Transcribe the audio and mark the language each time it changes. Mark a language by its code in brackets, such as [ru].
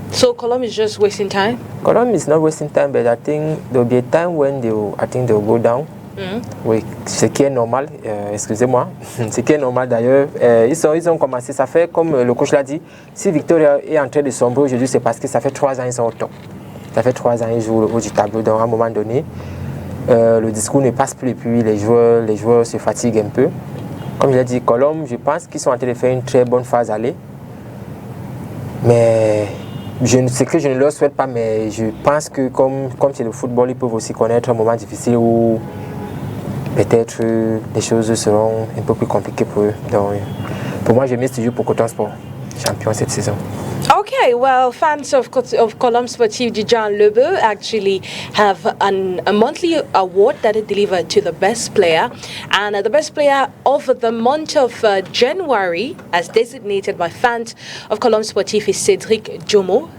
[en] So Colombe is just wasting time? Colombe is not wasting time, but I think there will be a time when they will go down. [fr] Oui, ce qui est normal, excusez-moi, ce qui est normal d'ailleurs. Ils ont commencé, ça fait comme le coach l'a dit, si Victoria est en train de sombrer aujourd'hui, c'est parce que ça fait 3 ans qu'ils sont au top. Ça fait 3 ans qu'ils jouent au haut du tableau, donc à un moment donné, le discours ne passe plus et puis les joueurs se fatiguent un peu. Comme je l'ai dit, Colombe, je pense qu'ils sont en train de faire une très bonne phase aller. Mais je ne leur souhaite pas, mais je pense que comme c'est le football, ils peuvent aussi connaître un moment difficile où peut-être les choses seront un peu plus compliquées pour eux. Donc, pour moi, je mise toujours pour Coton Sport, champion cette saison. [en] Okay, well, fans of Colombe Sportive Dijan Lebo actually have a monthly award that is delivered to the best player. And the best player of the month of January, as designated by fans of Colombe Sportive, is Cedric Jomo.